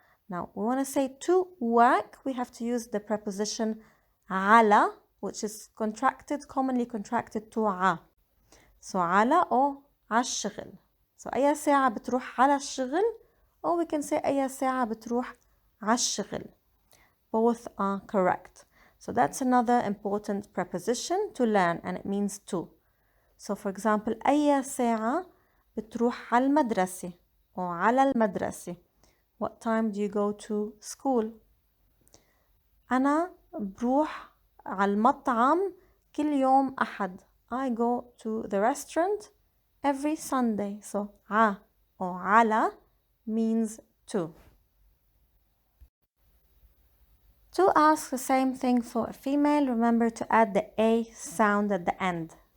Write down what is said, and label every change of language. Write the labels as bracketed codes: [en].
[en] Now we want to say to work, we have to use the preposition على, which is commonly contracted to ع. So على or عالشغل. [ar] So أي ساعة بتروح على الشغل, [en] or we can say [ar] أي ساعة بتروح عالشغل. [en] Both are correct. So that's another important preposition to learn, and it means to. So for example, [ar] أي ساعة بتروح على المدرسة or على المدرسة. [en] What time do you go to school? [ar] أنا بروح على المطعم كل يوم أحد. [en] I go to the restaurant every Sunday. So ع or على means to. To ask the same thing for a female, remember to add the A sound at the end.